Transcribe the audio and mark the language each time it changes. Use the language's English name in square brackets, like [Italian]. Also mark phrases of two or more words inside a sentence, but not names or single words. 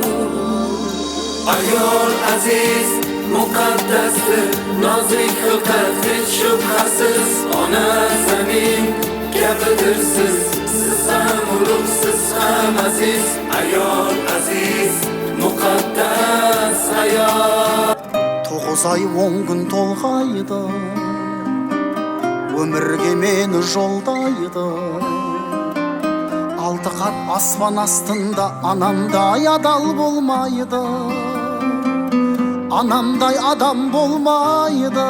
[Uzbek] Ayol aziz muqaddasdir, nozik xilqat hech shubhasiz, ona zamin gapidir siz ham ulug'siz ham aziz. Ayol aziz muqaddas ayol. 9 ay 10 gün [Kazakh] толғайды, өмірге мені жолдайды. 6 қат аспан астында анамдай адал болмайды, анамдай адам болмайды.